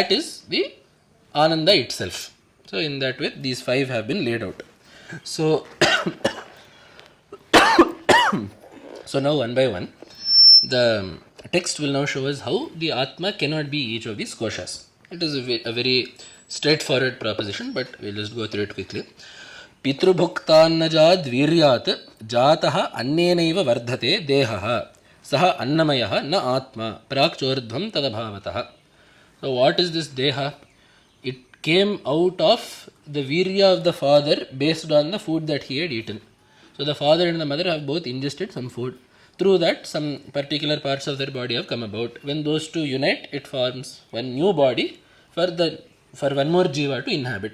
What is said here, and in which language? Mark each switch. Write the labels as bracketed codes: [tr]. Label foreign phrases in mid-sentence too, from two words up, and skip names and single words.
[en] Within that is the Ananda itself. So in that way, these 5 have been laid out. So, so now one by one, the text will now show us how the Atma cannot be each of these koshas. It is a very straightforward proposition, but we'll just go through it quickly. [sa] पितृभुक्तान्नजाद् वीर्यात् जातः अन्नेनैव वर्धते देहः सः अन्नमयः न आत्मा प्राक्चोर्ध्वं तदभावतः. [en] So what is this deha? It came out of the virya of the father based on the food that he had eaten. So the father and the mother have both ingested some food. Through that, some particular parts of their body have come about. When those two unite, it forms one new body for one more jiva to inhabit.